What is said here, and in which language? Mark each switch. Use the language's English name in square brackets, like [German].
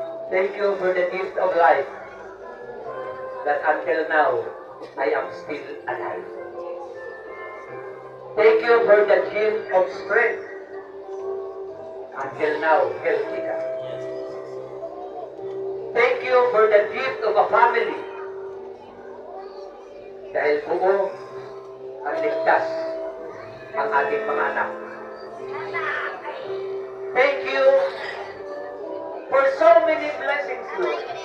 [English] Thank you for the gift of life. That until now, I am still alive. Thank you for the gift of strength. Until now, healthy ka. Thank you for the gift of a family. [Filipino] Dahil buo ang ligtas ang ating mga anak. [English] Thank you for so many blessings, Lord.